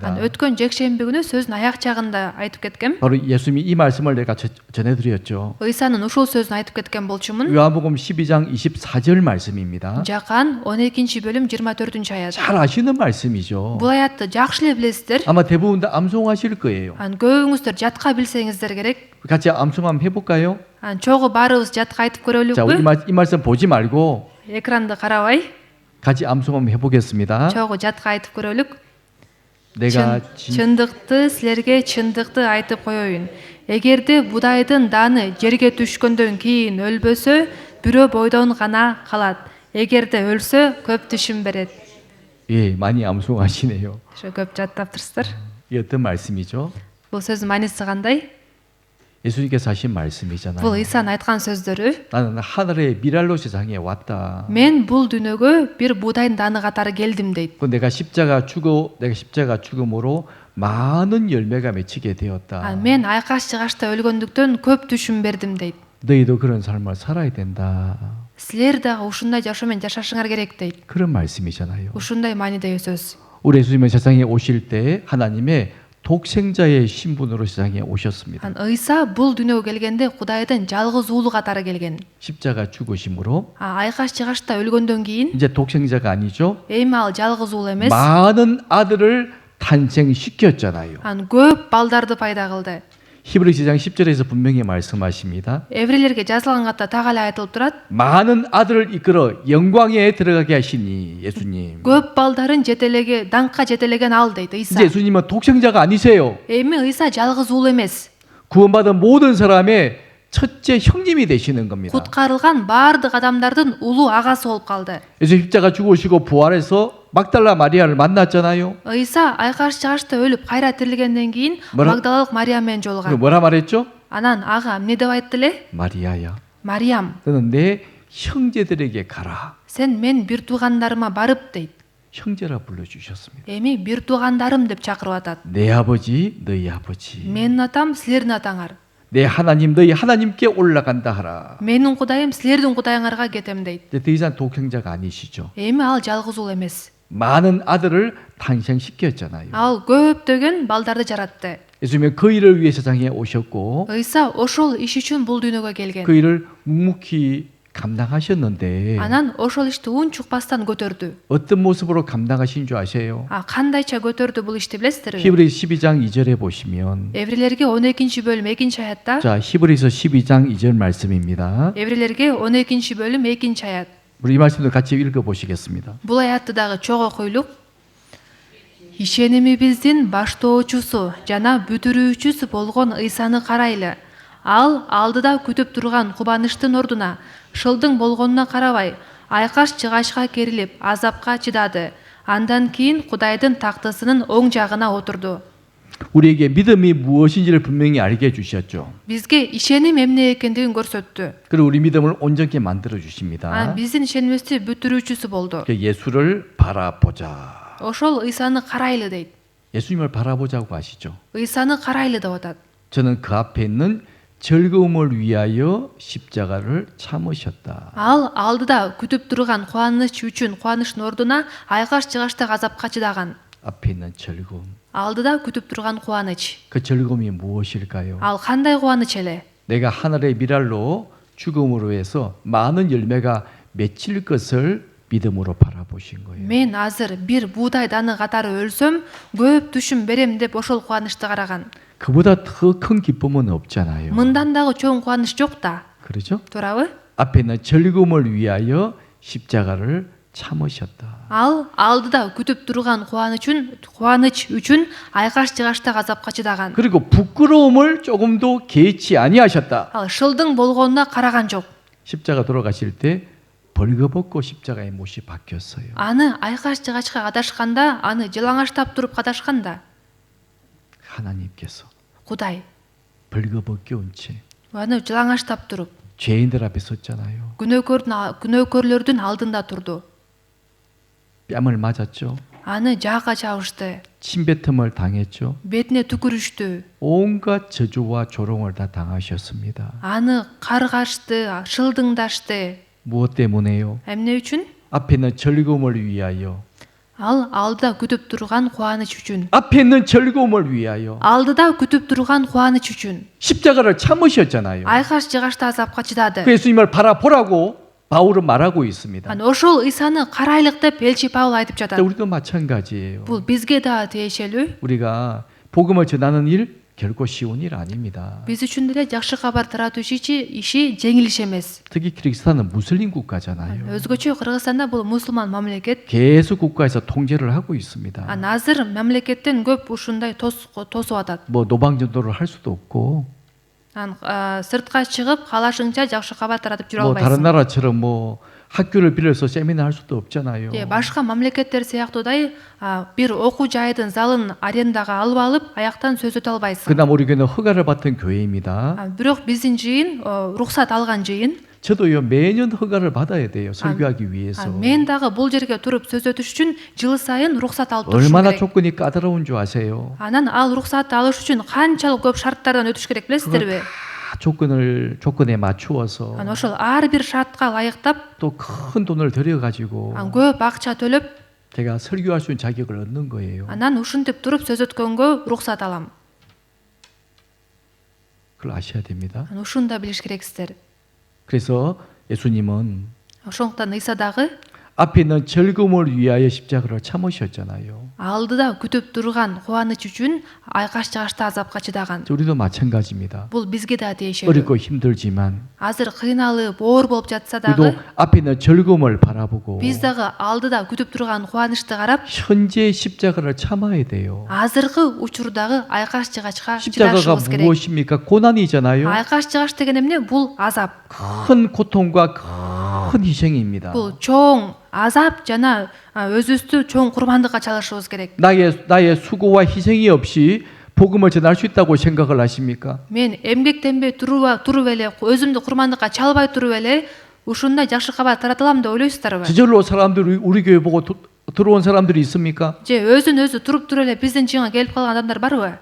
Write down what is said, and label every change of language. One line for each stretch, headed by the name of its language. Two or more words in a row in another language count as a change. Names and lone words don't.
Kyrgyz: өткөн жекшемби күнү сөздүн аяк жагында айтып кеткем.
Korean: 바로 예수님이 이 말씀을 내가 전해드렸죠.
Kyrgyz: ыйсанын ушул сөзүн айтып кеткен болчумун.
Korean: 요한복음 12장 24절 말씀입니다.
Kyrgyz: Жакан 12-бөлүм 24 аят.
Korean: 잘 아시는 말씀이죠.
Kyrgyz: Бул аятты жакшы эле билесиздер.
Korean: 아마 대부분 다 암송하실 거예요.
Kyrgyz: көбүңүздөр жатка билсеңиздер керек.
Korean: 같이 암송 한번 해볼까요?
Kyrgyz: чогуу баарыбыз жатка айтып
Korean: 자, 우리
Kyrgyz: көрөлүкпү?
Korean: 이 말씀 보지 말고
Kyrgyz: экранды карабай,
Korean: 같이 암송 한번 해보겠습니다.
Kyrgyz: чогуу жатка айтып көрөлүк.
Korean: 내가
Kyrgyz: чындыкты силерге чындыкты айтып коеюн. Эгерде будайдын даны жерге түшкөндөн кийин өлбөсө, бирөө бойдон гана калат. Эгерде өлсө, көп түшүм берет.
Korean: 예, 많이 암송하시네요.
Kyrgyz: көп жаттаптырсыздар.
Korean: 이 어떤 말씀이죠?
Kyrgyz: бул сөздүн мааниси кандай?
Korean: 예수님께서 하신 말씀이잖아요.
Kyrgyz: бул ыйсан айткан сөздөрү.
Korean: 나는 하늘의 미랄로 세상에 왔다.
Kyrgyz: мен бул дүйнөгө бир будайдын даны катары келдим дейт.
Korean: 내가 십자가 죽음으로 많은 열매가 맺히게 되었다.
Kyrgyz: мен айкаш жыгачта өлгөндүктөн көп түшүм бердим дейт.
Korean: 너희도 그런 삶을 살아야 된다.
Kyrgyz: силер дагы ушундай жашоомен жашашыңар керек дейт.
Korean: 그런 말씀이잖아요.
Kyrgyz: ушундай маанидеги сөз.
Korean: 우리 예수님은 세상에 오실 때 하나님의 독생자의 신분으로 세상에 오셨습니다.
Kyrgyz: ыйса бул дүйнөгө келгенде Кудайдын жалгыз уулу катары келген.
Korean: 십자가 죽으심으로
Kyrgyz: айкаш жыгачта өлгөндөн кийин
Korean: 이제 독생자가 아니죠.
Kyrgyz: эми ал жалгыз уул эмес,
Korean: 많은 아들을 탄생시켰잖아요.
Kyrgyz: көп балдарды пайда кылды.
Korean: 히브리서 2장 10절에서 분명히 말씀하십니다.
Kyrgyz: Еврейлерге жазылган катта так эле айтылып турат.
Korean: 많은 아들을 이끌어 영광에 들어가게 하시니 예수님.
Kyrgyz: көп балдарын жетелеге, даңкка жетелеген ал дейт ыйса.
Korean: 이제 예수님은 독생자가 아니세요.
Kyrgyz: эми ыйса жалгыз уул эмес.
Korean: 구원받은 모든 사람의 첫째 형님이 되시는 겁니다.
Kyrgyz: куткарылган баардык адамдардын улуу агасы болуп калды.
Korean: 예수 십자가 죽으시고 부활해서 막달라 마리아를 만났잖아요.
Kyrgyz: ыйса айкаш жыгачта өлүп кайра тирилгенден кийин
Korean: 뭐라-
Kyrgyz: Магдалалык Мария менен
Korean: 그리고
Kyrgyz: жолуган.
Korean: 뭐라 말했죠?
Kyrgyz: анан ага эмне деп айтты эле?
Korean: 마리아야,
Kyrgyz: Мариям,
Korean: 너는 내 형제들에게 가라.
Kyrgyz: сен мен бир туугандарыма барып дейт.
Korean: 형제라 불러주셨습니다.
Kyrgyz: эми бир туугандарым деп чакырып атат.
Korean: 내 아버지, 너희 아버지.
Kyrgyz: менин атам силердин атаңар.
Korean: 내 하나님, 너희 하나님께 올라간다 하라.
Kyrgyz: менин кудайым силердин кудайыңарга кетем дейт.
Korean: 이제 더 이상 독생자가 아니시죠.
Kyrgyz: эми ал жалгыз уул эмес.
Korean: 많은 아들을 탄생시켰잖아요.
Kyrgyz: ал көптөгөн балдарды жаратты.
Korean: 예수님은 그 일을 위해 세상에 오셨고
Kyrgyz: ыйса ошол иш үчүн бул дүйнөгө келген.
Korean: 그 일을 묵묵히 감당하셨는데
Kyrgyz: анан ошол ишти унчукпастан көтөрдү.
Korean: 어떤 모습으로 감당하신 줄 아세요?
Kyrgyz: кандайча көтөрдү бул ишти билесиздерби?
Korean: 히브리서 12장 2절에 보시면
Kyrgyz: Еврейлерге 12-бөлүм 2-аятта,
Korean: 자, 히브리서 12장 2절 말씀입니다.
Kyrgyz: Еврейлерге 12-бөлүм 2-аят.
Korean: 우리 이 말씀도 같이 읽어 보시겠습니다.
Kyrgyz: Бул аятты дагы чогуу окуйлук. ишенимибиздин баштоочусу жана бүтүрүүчүсү болгон Ыйсаны карайлы. Ал алдыда күтүп турган кубанычтын ордуна шылдың болгонуна карабай, айкаш чыгачка керилип, азапка чыдады. Андан кийин Кудайдын тактысынын оң жагына отурду.
Korean: 우리에게 믿음이 무엇인지를 분명히 알게 해주셨죠.
Kyrgyz: Бизге ишеним эмне экендигин көрсөттү.
Korean: 그리고 우리 믿음을 온전히 만들어 주십니다.
Kyrgyz: Биздин ишенимибизди бүтүрүүчүсү болду.
Korean: 예수를 바라보자.
Kyrgyz: Ошол Ыйсаны карайлы дейт.
Korean: 예수님을 바라보자고 하시죠.
Kyrgyz: Ыйсаны карайлы деп атат.
Korean: 저는 그 앞에 있는 즐거움을 위하여 십자가를 참으셨다.
Kyrgyz: Ал алдыда күтүп турган кубаныч үчүн кубанычтын ордуна айкаш чыгачта азапка чыдаган.
Korean: 앞에 있는 즐거움.
Kyrgyz: Алдыда күтүп турган кубаныч.
Korean: 그 즐거움이 무엇일까요?
Kyrgyz: Ал кандай кубаныч эле?
Korean: 내가 하늘의 미랄로 죽음으로 해서 많은 열매가 맺힐 것을 믿음으로 바라보신 거예요.
Kyrgyz: Мен азыр бир буудай даны катары өлсөм, көп түшүм берем деп ошол кубанычты караган.
Korean: 그보다 더 큰 기쁨은 없잖아요.
Kyrgyz: Мындан дагы чоң кубаныч жок да.
Korean: 그렇죠?
Kyrgyz: Туурабы?
Korean: 앞에 있는 즐거움을 위하여 십자가를 참으셨다.
Kyrgyz: Ал алдыда күтүп турган кубаныч үчүн айкаш чыгачта азапка чыдаган.
Korean: 그리고 부끄러움을 조금도 개의치 아니하셨다.
Kyrgyz: Ал шылдың болгонуна караган жок.
Korean: 십자가 돌아가실 때 벌거벗고 십자가의 못이 바뀌었어요.
Kyrgyz: Аны айкаш чыгачка кадашканда, аны жылаңаштап туруп кадашканда,
Korean: 하나님께서
Kyrgyz: Кудай
Korean: 벌거벗겨 온 채
Kyrgyz: аны жылаңаштап туруп,
Korean: 죄인들 앞에 섰잖아요.
Kyrgyz: күнөөкөрлөрдүн алдында турду.
Korean: 뺨을 맞았죠.
Kyrgyz: Аны жаакка чабышты,
Korean: 침뱉음을 당했죠.
Kyrgyz: бетине түкүрүштү.
Korean: 온갖 저주와 조롱을 다 당하셨습니다.
Kyrgyz: Аны каргашты, шылдыңдашты.
Korean: 무엇 때문에요?
Kyrgyz: Эмне үчүн?
Korean: 앞에 있는 즐거움을 위하여.
Kyrgyz: Ал алдыда күтүп турган кубаныч үчүн.
Korean: 앞에 있는 즐거움을 위하여.
Kyrgyz: Алдыда күтүп турган кубаныч үчүн.
Korean: 십자가를 참으셨잖아요.
Kyrgyz: Айкаш чыгачта азапка чыдады.
Korean: 그 예수님을 바라보라고 바울은 말하고 있습니다.
Kyrgyz: Аны ошол Ыйсаны карайлык деп элчи Паул айтып жатат.
Korean: 우리도 마찬가지예요.
Kyrgyz: Бул бизге да тиешелүү.
Korean: 우리가 복음을 전하는 일 결코 쉬운 일 아닙니다.
Kyrgyz: Биз үчүн деле жакшы кабар таратуу иши жеңил иш эмес.
Korean: 특히 키르기스탄은 무슬림 국가잖아요.
Kyrgyz: Өзгөчө Кыргызстанда бул мусулман мамлекет.
Korean: 계속 국가에서 통제를 하고 있습니다.
Kyrgyz: Азыр мамлекеттен көп ушундай тосуп атат.
Korean: 뭐 노방전도를 할 수도 없고
Kyrgyz: Сыртка чыгып, каалашыңча жакшы кабар таратып жүрө
Korean: 뭐 다른
Kyrgyz: албайсың.
Korean: 나라처럼 뭐 학교를 빌려서 세미나 할 수도 없잖아요.
Kyrgyz: Башка мамлекеттер сыяктуудай бир окуу жайдын залын арендага алып алып, аяктан сөз өтө албайсың.
Korean: 그다음 우리 교회는 허가를 받은 교회입니다.
Kyrgyz: Бирок биздин жыйын уруксат алган жыйын.
Korean: 저도요 매년 허가를 받아야 돼요. 설교하기 위해서.
Kyrgyz: Мен дагы бул жерге туруп сөз өтүш үчүн жыл сайын уруксат алып турушум
Korean: 얼마나
Kyrgyz: керек.
Korean: 조건이 까다로운 줄 아세요?
Kyrgyz: Анан ал уруксатты алыш үчүн канчалык көп шарттардан өтүш керек билесиздерби?
Korean: 조건에 맞추어서
Kyrgyz: Ошол ар бир шартка ылайыктап,
Korean: 또 큰 돈을 들여 가지고
Kyrgyz: көп акча төлөп,
Korean: 제가 설교할 수 있는 자격을 얻는 거예요.
Kyrgyz: анан ушинтип туруп сөз өткөнгө уруксат алам.
Korean: 그걸 아셔야 됩니다.
Kyrgyz: Ушуну да билиш керексиздер.
Korean: 그래서 예수님은
Kyrgyz: Ошондуктан Ыйса дагы
Korean: 앞에 있는 즐거움을 위하여 십자가를 참으셨잖아요.
Kyrgyz: алдыда күтүп турган кубаныч үчүн айкаш чыгачта азапка чыдаган.
Korean: 우리도 마찬가지입니다.
Kyrgyz: Бул бизге да тиешелүү.
Korean: 어렵고 힘들지만
Kyrgyz: Азыр кыйналып, оор болуп жатса
Korean: 우리도
Kyrgyz: дагы,
Korean: 앞에 있는 즐거움을 바라보고
Kyrgyz: биз дагы алдыда күтүп турган кубанычты карап,
Korean: 현재 십자가를 참아야 돼요.
Kyrgyz: азыркы учурдагы айкаш чыгачка
Korean: 십자가가
Kyrgyz: чыдашыбыз керек.
Korean: 무엇입니까? 고난이잖아요.
Kyrgyz: Айкаш чыгач деген эмне? Бул азап.
Korean: 큰 고통과 큰 희생입니다.
Kyrgyz: Бул чоң азап жана өзүбүздү чоң курбандыкка чалышыбыз керек.
Korean: 나의 수고와 희생이 없이 복음을 전할 수 있다고 생각을 하십니까?
Kyrgyz: Мен эмгектенбей туруп эле, өзүмдү курбандыкка чалбай туруп эле ушундай жакшы кабар тарата алам деп ойлойсуздарбы?
Korean: 저절로 사람들이 우리 교회 보고 들어온 사람들이 있습니까?
Kyrgyz: Же өзүн туруп эле биздин жыйынга келип калган адамдар барбы?